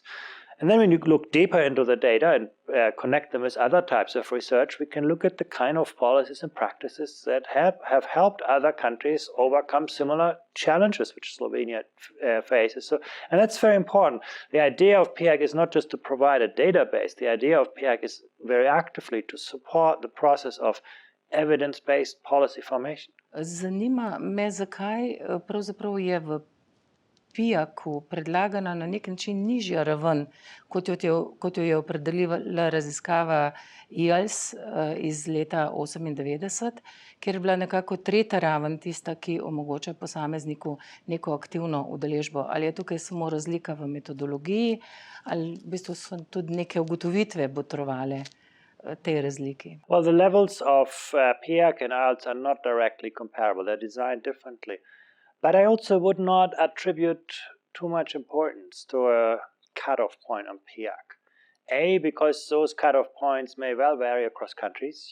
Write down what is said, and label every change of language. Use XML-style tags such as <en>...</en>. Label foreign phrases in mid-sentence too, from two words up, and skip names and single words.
<en>And then when you look deeper into the data and connect them with other types of research, we can look at the kind of policies and practices that have helped other countries overcome similar challenges which Slovenia faces. And that's very important. The idea of PIAC is not just to provide a database. The idea of PIAC is very actively to support the process of evidence-based policy formation.</en> <sl>Zanima me, zakaj pravzaprav je v PIAC-u predlagana na nek način nižja raven, kot jo je opredelila raziskava IALS iz leta 1998, kjer je bila nekako tretja raven tista, ki omogoča posamezniku neko aktivno udeležbo. Ali je tukaj samo razlika v metodologiji, ali v bistvu so tudi neke ugotovitve botrovale tej razliki?</sl> <en>Well, the levels of PIAC and IELTS are not directly comparable. They're designed differently. But I also would not attribute too much importance to a cutoff point on PIAC. Because those cutoff points may well vary across countries.</en>